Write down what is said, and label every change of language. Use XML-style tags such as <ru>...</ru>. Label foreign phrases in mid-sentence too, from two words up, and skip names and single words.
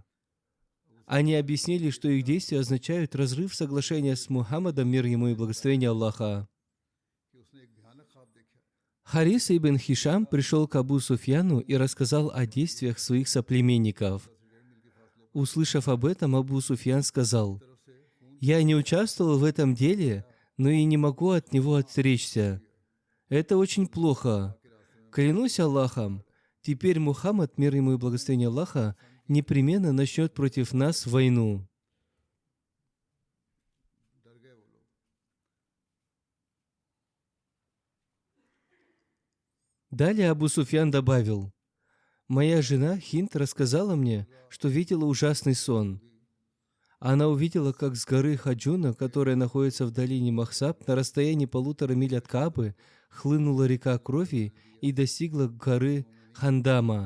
<ru>Они объяснили, что их действия означают разрыв соглашения с Мухаммадом, мир ему и благословение Аллаха.</ru> <ur>کہ اس نے ایک بھیانک خواب دیکھا</ur> <ru>Харис ибн Хишам пришел к Абу Суфьяну и рассказал о действиях своих соплеменников. Услышав об этом, Абу Суфьян сказал: «Я не участвовал в этом деле, но и не могу от него отречься. Это очень плохо. Клянусь Аллахом, теперь Мухаммад, мир ему и благословение Аллаха, непременно начнет против нас войну».</ru> <ur>ڈر گئے وہ لوگ</ur> <ru>Далее Абу Суфьян добавил: «Моя жена Хинд рассказала мне, что видела ужасный сон. Она увидела, как с горы Хаджуна, которая находится в долине Махсаб, на расстоянии 1,5 миль от Каабы, хлынула река крови и достигла горы Хандама.</ru>